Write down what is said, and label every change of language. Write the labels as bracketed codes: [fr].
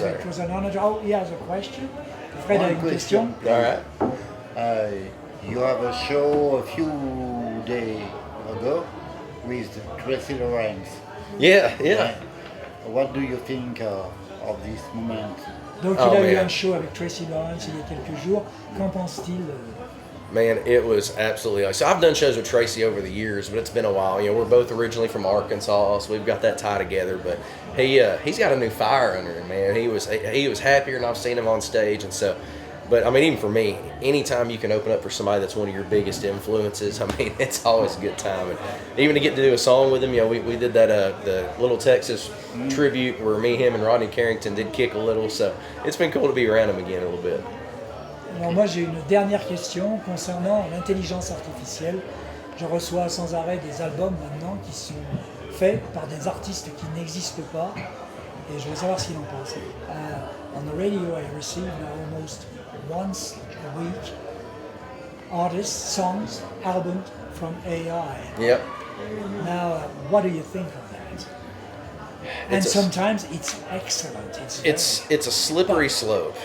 [en] it was an honor. Oh, he has a question. [fr] Fred a une question. [en] All right. You have a show a few days ago with Tracy Lawrence. Yeah. What do you think of this moment? [fr] Donc il a eu un show avec Tracy Lawrence il y a quelques jours. Qu'en pense-t-il? [en] Man, it was absolutely... So I've done shows with Tracy over the years, but it's been a while. We're both originally from Arkansas, so we've got that tie together. But he's got a new fire under him, man. He was happier than I've seen him on stage, and so... But even for me, anytime you can open up for somebody that's one of your biggest influences, it's always a good time. And even to get to do a song with him, we did that the Little Texas tribute where me, him, and Rodney Carrington did kick a little. So it's been cool to be around him again a little bit. [fr] Alors moi j'ai une dernière question concernant l'intelligence artificielle. Je reçois sans arrêt des albums maintenant qui sont faits par des artistes qui n'existent pas, et je veux savoir ce qu'il en pense. [en] On the radio I receive now almost once a week artists, songs, albums from AI. Yep. Now, what do you think of that? And sometimes it's excellent. It's a slippery slope.